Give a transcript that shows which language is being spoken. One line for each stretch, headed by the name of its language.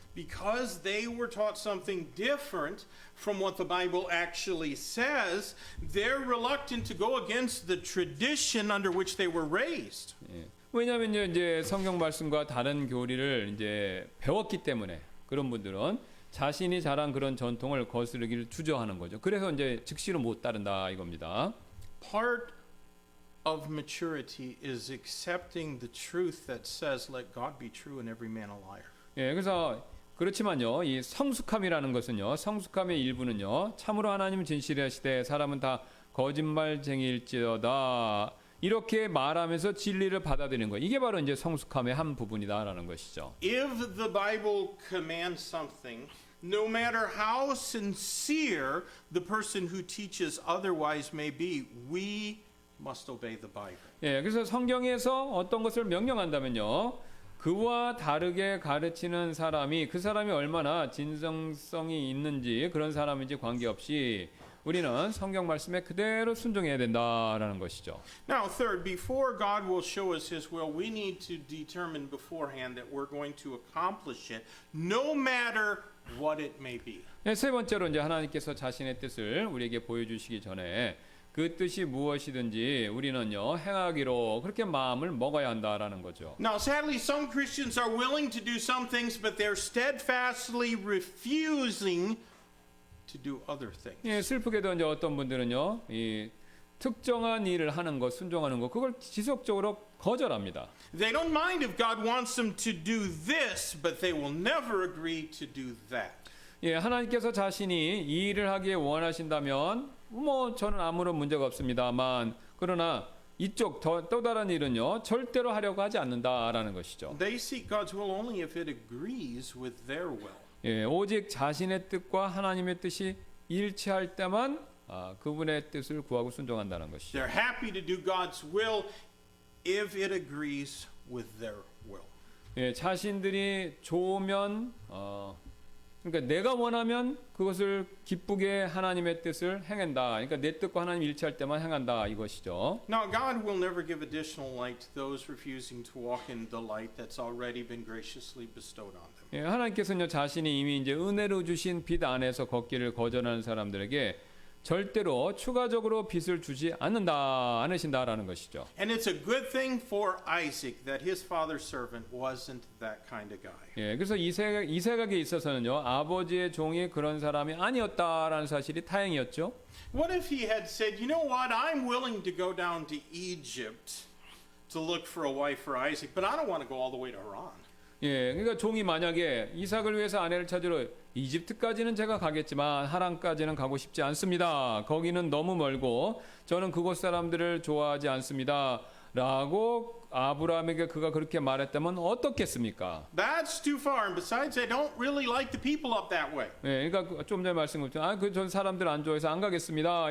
English: Because they were taught something different from what the Bible actually says, they're reluctant to go against the tradition under which they were raised.
Korean: 예. 왜냐하면 이제 성경 말씀과 다른 교리를 이제 배웠기 때문에 그런 분들은 자신이 자란 그런 전통을 거스르기를 주저하는 거죠. 그래서 이제 즉시로 못 따른다 이겁니다.
English: Part of maturity is accepting the truth that says, "Let God be true and every man a liar."
Korean: 예, 그래서 그렇지만요, 이 성숙함이라는 것은요, 성숙함의 일부는요, 참으로 하나님은 진실하시되 사람은 다 거짓말쟁이일지어다 이렇게 말하면서 진리를 받아들이는 거예요. 이게 바로 이제 성숙함의 한 부분이다라는 것이죠.
English: If the Bible commands something, no matter how sincere the person who teaches otherwise may be, we must obey the Bible.
Korean: 예, 그래서 성경에서 어떤 것을 명령한다면요, 그와 다르게 가르치는 사람이 그 사람이 얼마나 진정성이 있는지 그런 사람인지 관계없이 우리는 성경 말씀에 그대로 순종해야 된다라는 것이죠.
English: Now, third, before God will show us His will, we need to determine beforehand that we're going to accomplish it, no matter what it may be.
Korean: 예, 세 번째로 이제 하나님께서 자신의 뜻을 우리에게 보여주시기 전에 그 뜻이 무엇이든지 우리는요 행하기로 그렇게 마음을 먹어야 한다라는 거죠.
English: Now, sadly, some Christians are willing to do some things, but they're steadfastly refusing to do other things.
Korean: 예, 슬프게도 이제 어떤 분들은요 이 특정한 일을 하는 것, 순종하는 것 그걸 지속적으로 거절합니다.
English: They don't mind if God wants them to do this, but they will never agree to do that.
Korean: 예, 하나님께서 자신이 이 일을 하기에 원하신다면 뭐 저는 아무런 문제가 없습니다만 그러나 이쪽 또 다른 일은요 절대로 하려고 하지 않는다라는 것이죠.
English: They seek God's will only if it agrees with their will.
Korean: 예, 오직 자신의 뜻과 하나님의 뜻이 일치할 때만 그분의 뜻을 구하고 순종한다는 것이죠.
English: They're happy to do God's will if it agrees with their will.
Korean: 예, 자신들이 좋으면 그러니까 내가 원하면 그것을 기쁘게 하나님의 뜻을 행한다. 그러니까 내 뜻과 하나님 일치할 때만 행한다 이것이죠.
English: Now, God will never give additional light to those refusing to walk in the light that's already been graciously bestowed on them.
Korean: 예, 하나님께서는 자신이 이미 이제 은혜로 주신 빛 안에서 걷기를 거절하는 사람들에게 절대로 추가적으로 빛을 주지 않으신다라는 것이죠.
English: And it's a good thing for Isaac that his father's servant wasn't that kind of guy.
Korean: 예, 그래서 이삭에게 있어서는요 아버지의 종이 그런 사람이 아니었다라는 사실이 다행이었죠.
English: What if he had said, "You know what? I'm willing to go down to Egypt to look for a wife for Isaac, but I don't want to go all the way to Haran."
Korean: 예, 그러니까 종이 만약에 이삭을 위해서 아내를 찾으러 이집트까지는 제가 가겠지만 하란까지는 가고 싶지 않습니다. 거기는 너무 멀고 저는 그곳 사람들을 좋아하지 않습니다. 라고 아브라함에게 그가 그렇게 말했다면 어떻겠습니까?
English: That's too far. And besides, I don't really like the people up that way.
Korean: 예, 그러니까 좀 전에 말씀드렸죠. 전 사람들 안 좋아해서 안 가겠습니다.